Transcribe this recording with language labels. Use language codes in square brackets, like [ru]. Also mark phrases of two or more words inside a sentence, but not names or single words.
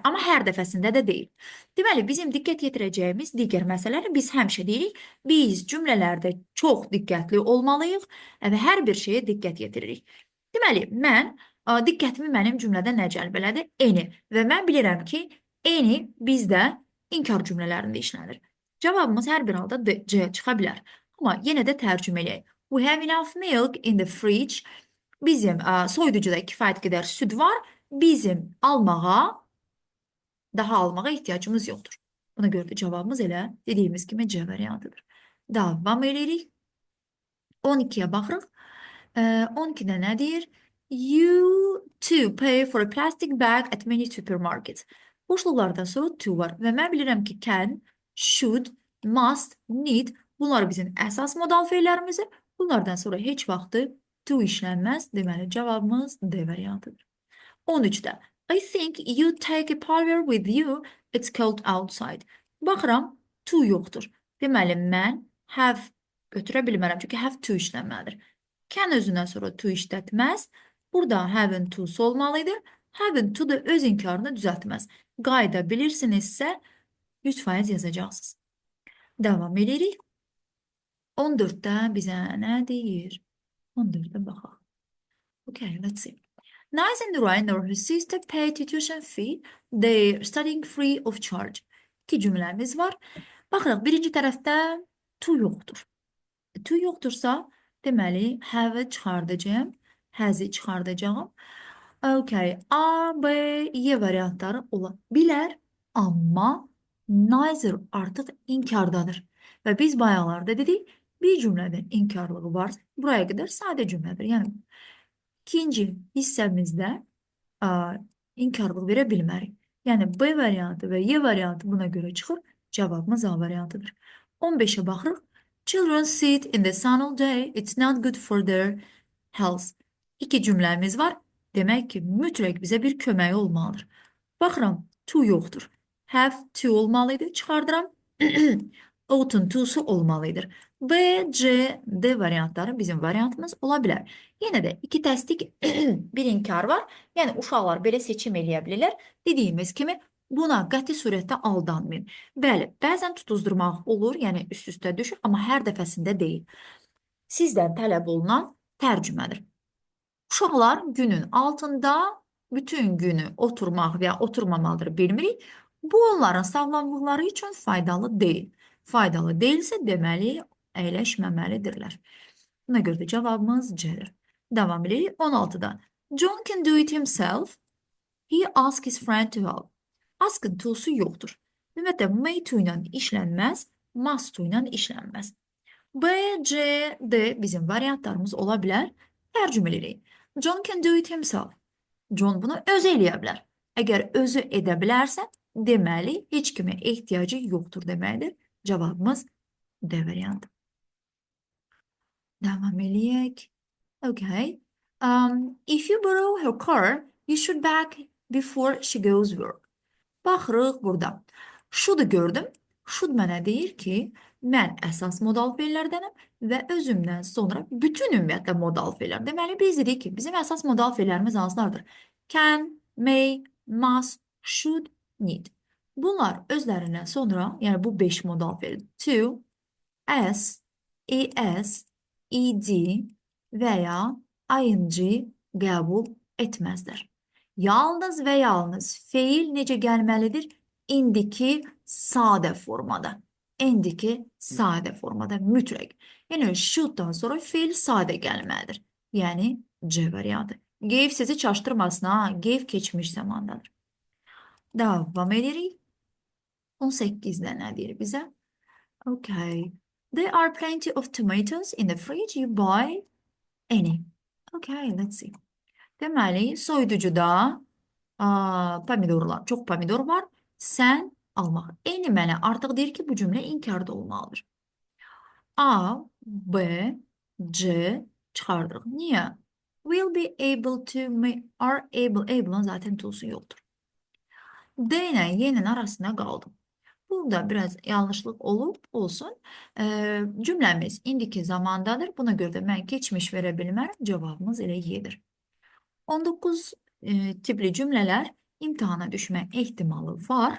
[az] Amma hər dəfəsində də deyil. Deməli, bizim diqqət yetirəcəyimiz digər məsələləri biz həmişə deyirik, biz cümlələrdə çox diqqətli olmalıyıq və hər bir şeyə diqqət yetiririk. Deməli, mən diqqətimi mənim cümlədə nə cəlb elədi? Any. Və mən bilirəm ki, any bizdə inkar cümlələrində işlənir. Cavabımız hər bir halda C çıxa bilər. Amma yenə də tərcümə eləyək. [en] We have enough milk in the fridge. [az] Bizim soyuducuda kifayət qədər süd var. Bizim daha almağa ehtiyacımız yoxdur. Buna görə də cavabımız elə dediyimiz kimi C variantıdır. Davam edirik. 12-yə baxırıq. 12-də nə deyir? [en] You to pay for a plastic bag at many supermarkets. [az] Boşluqlardan sonra to var və mən bilirəm ki, [en] can, should, must, need [az] bunlar bizim əsas modal feillərimizdir. Bunlardan sonra heç vaxtı to işlənməz. Deməli, cavabımız D variantıdır. [en] 13-də I think you take a powder with you. It's cold outside. [az] Baxıram, to yoxdur. Deməli, mən have götürə bilmərəm. Çünki [en] have to [az] işlənməlidir. Can özündən sonra to işlətməz. Burada [en] having to'su [az] olmalıdır. [en] Having to [az] da öz inkarını düzəltməz. Qayda bilirsinizsə 100% yazacaqsınız. Davam edirik. 14'dən bizə nə deyir? 14'ə baxaq. [en] Okay, let's see. Nice and Ryan or his sister pay tuition fee. They're studying free of charge. [az] İki cümləmiz var. Baxırıq, birinci tərəfdə to yoxdur. To yoxdursa, deməli, have-ı çıxardacağım, has-ı çıxardacağım. Okay, A, B, Y variantları ola bilər, amma neither artıq inkardadır. Və biz bayaqlarda dedik, bir cümlədən inkarlığı varsa, buraya qədər sadə cümlədir. Yəni, ikinci hissəmizdə inkarlıq verə bilmərik. Yəni, B variantı və Y variantı buna görə çıxır, cavabımız A variantıdır. 15'e baxırıq. [en] Children sit in the sun all day. It's not good for their health. [az] İki cümləmiz var. Demək ki, mütləq bizə bir köməyi olmalıdır. Baxıram, to yoxdur. [en] Have to [az] olmalıydı. Çıxardıram. Ough'un to'su olmalıdır. B, C, D variantları bizim variantımız ola bilər. Yenə də iki təsdiq, bir inkar var. Yəni, uşaqlar belə seçim eləyə bilirlər. Dediyimiz kimi, buna qəti surətdə aldanmayın. Bəli, bəzən tutuzdurmaq olur, yəni üst-üstə düşür, amma hər dəfəsində deyil. Sizdən tələb olunan tərcümədir. Uşaqlar günün altında bütün günü oturmaq və ya oturmamalıdır, bilmirik. Bu, onların sağlamlıqları üçün faydalı deyil. Faydalı deyilsə, deməli, əyləşməməlidirlər. Buna görə də cavabımız C'dir. Devam edirik 16'dan. [en] John can do it himself. He asks his friend to help. [az] Ask'ın to'su yoxdur. Ümumiyyətlə, [en] may to [az] ilə işlənməz, [en] must to [az] ilə işlənməz. B, C, D bizim variantlarımız ola bilər. Tərcümə edirik. [en] John can do it himself. [az] John bunu özü eləyə bilər. Əgər özü edə bilərsə, deməli, heç kimə ehtiyacı yoxdur deməkdir. Cavabımız D variantı. Devam eləyək. [en] Okay. If you borrow her car, you should back before she goes work. [az] Baxırıq burada. Should gördüm. Should mənə deyir ki, mən əsas modal fe'lərdənəm və özümdən sonra bütün ümumiyyətlə modal fe'lər. Deməli, biz dedik ki, bizim əsas modal fe'lərimiz hansılardır? [en] Can, may, must, should, need. [az] Bunlar özlərindən sonra, yəni bu 5 modal fe'l. [en] To, as, es, [az] ed və ya ing qəbul etməzlər. Yalnız və yalnız feil necə gəlməlidir? İndiki sadə formada. İndiki sadə formada mütləq. Yəni, should'dan sonra feil sadə gəlməlidir. Yəni, C variantı. Gave sizi çaşdırmasın, ha? Gave keçmiş zamandadır. Davam edirik. 18'də nə deyir bizə? [en] Okay. There are plenty of tomatoes in the fridge. You buy any. Okay, let's see. [az] Deməli, soyuducuda pomidorlar, çox pomidor var. Sən almaq. Eyni mənə artıq deyir ki, bu cümlə inkarda olmalıdır. A, B, C çıxardırıq. Niyə? [en] Will be able to, are able, [az] able'ın zaten to'su yoxdur. D ilə Y-nin arasında qaldım. Burada biraz yanlışlıq olsun. Cümləmiz indiki zamandadır. Buna görə də mən keçmiş verə bilmərəm. Cavabımız elə Y-dir. 19 tipli cümlələr imtihana düşmə ehtimalı var.